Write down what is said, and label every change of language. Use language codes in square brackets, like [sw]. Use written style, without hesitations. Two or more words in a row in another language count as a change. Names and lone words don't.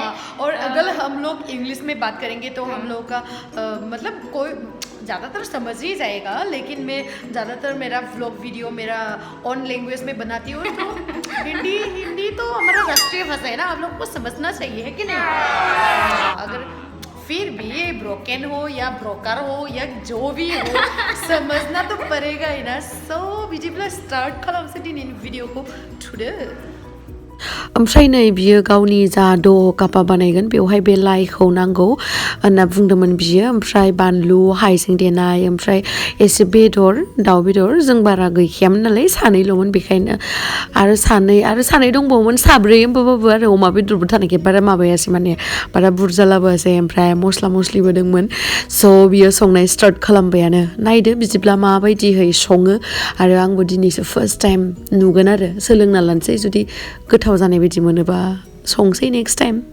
[hi] और अगर हम लोग इंग्लिश में बात करेंगे तो हम लोग का मतलब कोई ज़्यादातर समझ ही जाएगा लेकिन मैं ज़्यादातर मेरा [en] vlog video [hi] मेरा [en] own language [hi] में बनाती हूँ तो हिंदी तो हमारा राष्ट्रीय भाषा है ना आप लोग को समझना चाहिए है कि नहीं अगर फिर भी ये ब्रोकन हो या ब्रोकर हो या जो भी हो समझना तो पड़ेगा ही [brx] ना सो बिदिब्ला स्टार्ट खालामसै दिनैनि भिडिअखौ थुदो ओमफ्राय नै बियो गावनि जा द' कापा बानायगोन बेवहाय बे लाइखौ नांगौ होनना बुंदोंमोन बियो ओमफ्राय बानलु हाइजें देनाय ओमफ्राय एसे बेदर दाउ बेदर जों बारा गैखायामोन नालाय सानैल'मोन बेखायनो आरो सानै दंबावोमोन साब्रै होमबाबो आरो अमा बेदरबो थानायखाय बारा माबायासै माने बारा बुरजा लाबोआसै ओमफ्राय मस्ला मस्लिबो दंमोन स' बियो संनाय स्टार्ट खालामबायानो नायदो बिदिब्ला माबायदिहै सङो आरो आंबो दिनैसो [en] first time [brx] नुगोन आरो सोलोंना लानोसै जुदि गोथाव जानाय बायदि मोनोबा संसै [en] next time